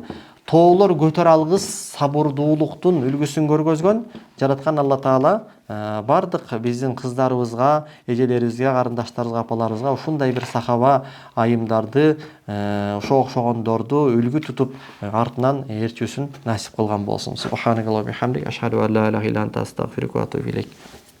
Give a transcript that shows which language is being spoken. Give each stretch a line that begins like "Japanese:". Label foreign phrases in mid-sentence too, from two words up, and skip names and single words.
Kyrgyz: Тоолор көтөрө алгыс сабырдуулуктун үлгүсүн көргөзгөн жараткан Алла Таала бардык биздин кыздарыбызга, эжелерибизге, карындаштарыбызга, апаларыбызга ушундай бир сахаба айымдарды, ошо окшогондорду үлгү тутуп артынан ээрчүүсүн насип кылган болсун.
Arabic: سبحانك اللهم وبحمدك أشهد أن لا إله إلا أنت أستغفرك وأتوب إليك.